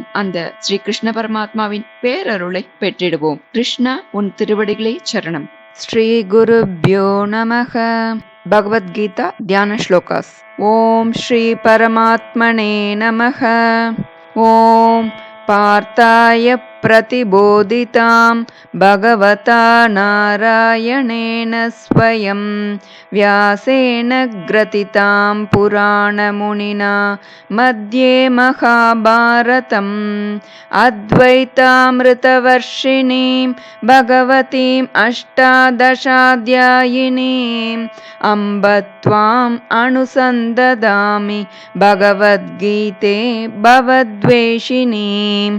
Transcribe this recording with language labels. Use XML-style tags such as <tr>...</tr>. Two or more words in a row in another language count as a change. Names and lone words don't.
<ta>அந்த ஸ்ரீ கிருஷ்ண பரமாத்மாவின் பேரருளை பெற்றிடுவோம். கிருஷ்ணா, உன் திருவடிகளே சரணம்.</ta> <sa>श्री गुरुभ्यो नमः.</sa> <ta>பகவத்கீதா தியான ஸ்லோகாஸ்.</ta> <sa>ॐ श्री परमात्मने नमः. ॐ पार्थाय प्रतिबोधितां भगवता नारायणेन स्वयं व्यासेन ग्रथितां पुराणमुनिना मध्ये महाभारतम् अद्वैतामृतवर्षिणीं भगवतीम् अष्टादशाध्यायिनीम् अम्ब त्वाम् अनुसन्ददामि भगवद्गीते भवद्वेषिणीम्.</sa>